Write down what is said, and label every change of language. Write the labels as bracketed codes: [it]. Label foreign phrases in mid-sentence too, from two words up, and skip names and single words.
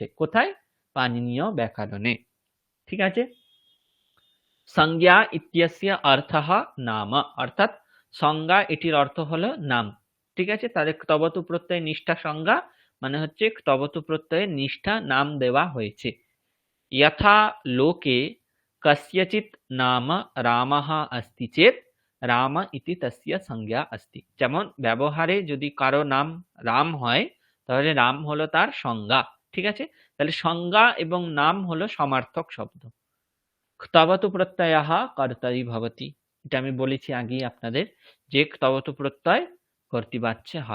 [bn] কোথায়, পাণিনীয় ব্যাকরণে। ঠিক আছে, [sa] সংজ্ঞা ইত্যস্য অর্থঃ নাম, [bn] অর্থাৎ সংজ্ঞা এটির অর্থ হলো নাম। ঠিক আছে, তাহলে [sa] তবতু প্রত্যয় নিষ্ঠা সংজ্ঞা [bn] মানে হচ্ছে তবতু প্রত্যয়ের নিষ্ঠা নাম দেওয়া হয়েছে। [sa] यथा लोके कस्यचित् नाम रामः अस्ति चेत् রাম ইতি তস্য সংজ্ঞা अस्ति। [bn] যেমন ব্যবহারে যদি কারো নাম রাম হয় তাহলে রাম হলো তার সংজ্ঞা। ঠিক আছে, তাহলে সংজ্ঞা এবং নাম হলো সমার্থক শব্দ। [sa] তবতু প্রত্যয়ঃ কর্তারি ভবতি, [bn] এটা আমি বলেছি আগেই আপনাদের যে তবতু প্রত্যয় কর্তৃবাচ্যে হয়।